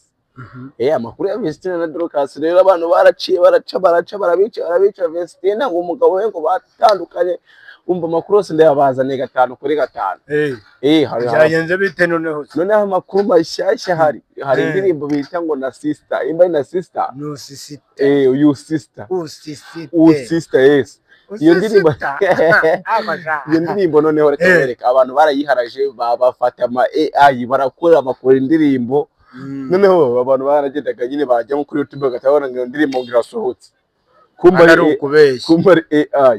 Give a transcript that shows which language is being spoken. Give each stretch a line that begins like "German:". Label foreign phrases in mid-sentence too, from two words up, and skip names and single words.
Kinyarwanda: Amakuru ya Vestine na Dorcas rero abantu baraciye barabica Vestine ngo umugabo we ngo batandukanye, umva amakuru yose ndayabazaniye 5 kuri 5. Byagenze bite noneho? Noneho amakuru mashyashya hari indirimbo bita ngo na sister, imba na sister.
English: No sister. You sister. Sister yes.
Kinyarwanda: Iyo ndirimbo noneho reka bereka abantu barayiharaje bafata ama AI barakora amakuru indirimbo, noneho abantu baragendaga nyine bajya mu kuri YouTube bagatabona ngo indirimbo ngirasohotse, kumba ari AI.